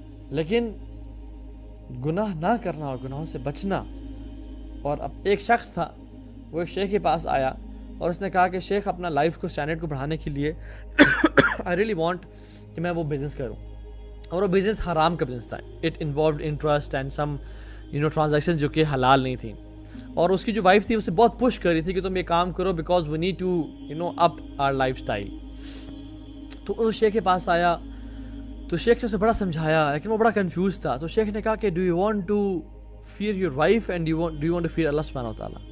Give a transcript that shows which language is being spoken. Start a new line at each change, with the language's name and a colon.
Urdu: لیکن گناہ نہ کرنا اور گناہوں سے بچنا. اور اب ایک شخص تھا, وہ ایک شیخ کے پاس آیا اور اس نے کہا کہ شیخ اپنا لائف کو سٹینڈرڈ کو بڑھانے کے لیے
English: I really want
Urdu: کہ میں وہ بزنس کروں. اور وہ بزنس حرام کا بزنس تھا.
English: It involved interest and some transactions
Urdu: جو کہ حلال نہیں تھیں. اور اس کی جو وائف تھی اسے بہت پش کر رہی تھی کہ تم یہ کام کرو
English: Because we need to up our lifestyle.
Urdu: تو اس شیخ کے پاس آیا تو شیخ نے اسے بڑا سمجھایا لیکن وہ بڑا کنفیوز تھا. تو شیخ نے کہا کہ
English: do you want to fear
Urdu: your wife and do you want to fair اللہ سبحانہ و تعالیٰ.